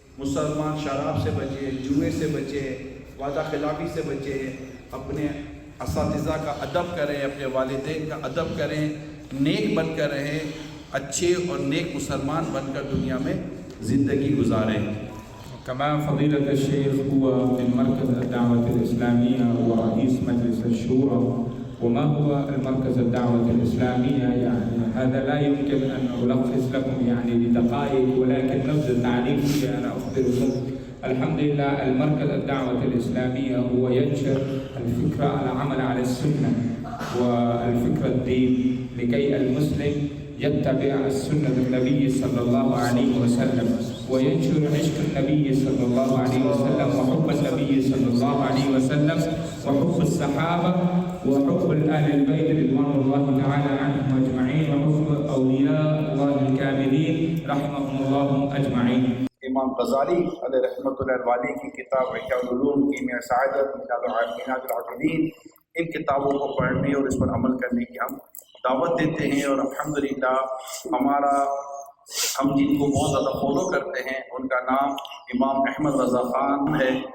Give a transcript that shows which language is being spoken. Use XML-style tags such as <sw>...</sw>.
<ur>مسلمان شراب سے بچے، جوئے سے بچے، وعدہ خلافی سے بچے، اپنے اساتذہ کا ادب کریں، اپنے والدین کا ادب کریں، نیک بن کر رہیں، اچھے اور نیک مسلمان بن کر دنیا میں زندگی گزاریں.</ur> <ar>كما فضيلة الشيخ هو من مركز الدعوة الإسلامية ورئيس مجلس الشورى. وما هو المركز الدعوة الإسلامية؟ يعني هذا لا يمكن أن ألخص لكم يعني بدقائق، ولكن نبذ تعريفي أنا أخبركم. الحمد لله المركز الدعوة الإسلامية هو ينشر الفكرة العمل على السنة والفكرة الدين لكي المسلم يتبع السنة النبي صلى الله عليه وسلم وينشر عشق النبي صلى الله عليه وسلم وحب النبي صلى الله عليه وسلم وحب الصحابة وحب الأهل البيت رضوان الله تعالى عنهم أجمعين وحب أولياء الله الكاملين رحمهم الله أجمعين.</ar> <ur>امام غزالی علیہ رحمۃ اللہ علیہ کی کتاب احیاء العلوم، کیمیاء سعادت، منہاج العابدین، ان کتابوں کو پڑھنے اور اس پر عمل کرنے کی ہم دعوت دیتے ہیں. اور الحمدللہ ہم جن کو بہت زیادہ فالو کرتے ہیں ان کا نام امام احمد رضا خان ہے.</ur>